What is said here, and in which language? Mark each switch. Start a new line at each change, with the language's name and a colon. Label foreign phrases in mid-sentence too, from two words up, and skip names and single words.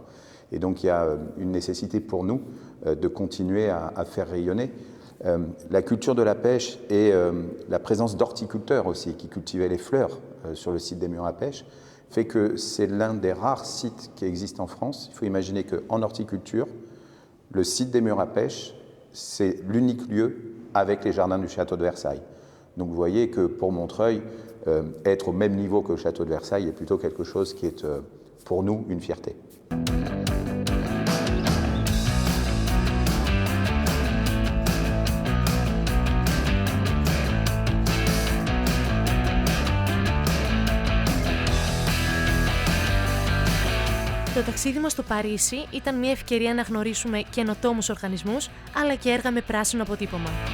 French: Et donc il y a une nécessité pour nous de continuer à faire rayonner la culture de la pêche et la présence d'horticulteurs aussi qui cultivaient les fleurs sur le site des murs à pêche fait que c'est l'un des rares sites qui existent en France. Il faut imaginer qu'en horticulture, le site des murs à pêche, c'est l'unique lieu avec les jardins du château de Versailles. Donc vous voyez que pour Montreuil, être au même niveau que le château de Versailles est plutôt quelque chose qui est pour nous une fierté.
Greek: Το ταξίδι μας στο Παρίσι ήταν μια ευκαιρία να γνωρίσουμε καινοτόμους οργανισμούς, αλλά και έργα με πράσινο αποτύπωμα.